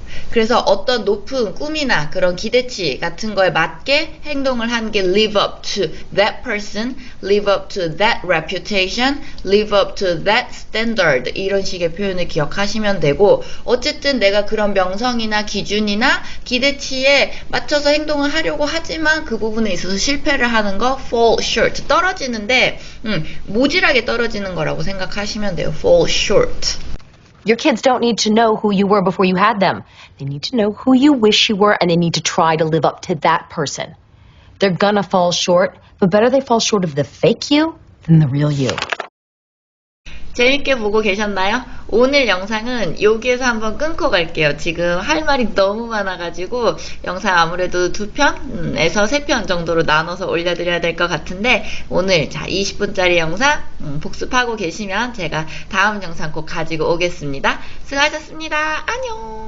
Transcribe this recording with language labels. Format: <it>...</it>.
<ko>그래서 어떤 높은 꿈이나 그런 기대치 같은 거에 맞게 행동을 하는 게</ko> <en>live up to that person, live up to that reputation, live up to that standard</en> <ko>이런 식의 표현을 기억하시면 되고 어쨌든 내가 그런 명성이나 기준이나 기대치에 맞춰서 행동을 하려고 하지만 그 부분에 있어서 실패를 하는 거 fall short, 떨어지는데 모질하게 떨어지는 거라고 생각하시면 돼요.</ko> <en>fall short. Your kids don't need to know who you were before you had them. They need to know who you wish you were, and they need to try to live up to that person. They're gonna fall short, but better they fall short of the fake you than the real you.</en> <ko>재밌게 보고 계셨나요? 오늘 영상은 여기에서 한번 끊고 갈게요. 지금 할 말이 너무 많아가지고 영상 아무래도 2편에서 3편 정도로 나눠서 올려드려야 될 것 같은데 오늘 20분짜리 영상 복습하고 계시면 제가 다음 영상 꼭 가지고 오겠습니다. 수고하셨습니다. 안녕.</ko>